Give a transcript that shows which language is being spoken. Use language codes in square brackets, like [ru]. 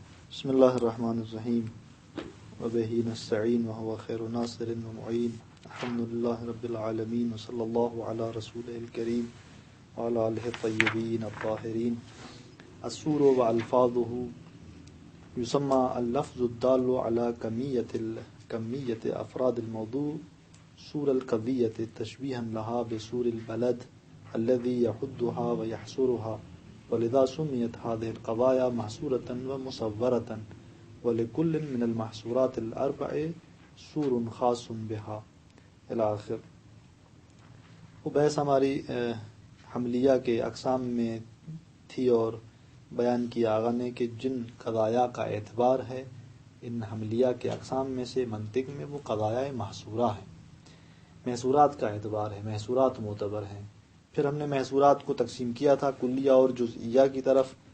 [ar] بسم اللہ الرحمن الرحیم وبہ نستعین وهو خیر ناصر ومعین الحمد للہ رب العالمین وصلی اللہ علی رسولہ الکریم وعلی آلہ الطیبین الطاہرین. السور والفاظه یسمى اللفظ الدال على کمیت افراد الموضوع سور القضیۃ تشبیہا لها بسور البلد الذي يحدها ويحصرها ولذا سميت هذه القضايا محصورة ومصورة ولكل من المحصورات الأربع سور خاص بها الى آخر. [ur] وہ بحث ہماری حملیہ کے اقسام میں تھی اور بیان کیا آغا نے کہ جن قضایا کا اعتبار ہے ان حملیہ کے اقسام میں سے منطق میں وہ قضایا محصورہ ہیں. محصورات کا اعتبار ہے، محصورات معتبر ہیں. پھر ہم نے محصورات کو تقسیم کیا تھا کلیہ اور جزئیہ کی طرف.